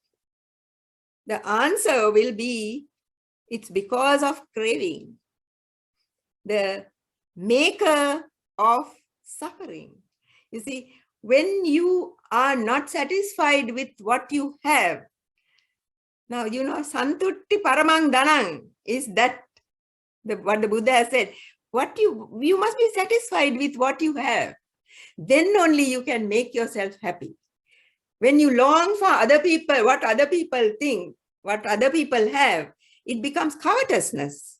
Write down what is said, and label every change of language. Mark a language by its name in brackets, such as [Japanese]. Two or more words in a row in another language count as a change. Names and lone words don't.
[English] The answer will be, it's because of craving, the maker of suffering. You see, when you are not satisfied with what you have, now, you know, [Pali] santutti paramang danang [English] is that what the Buddha has said. You must be satisfied with what you have. Then only you can make yourself happy. When you long for other people, what other people think, what other people have, it becomes covetousness.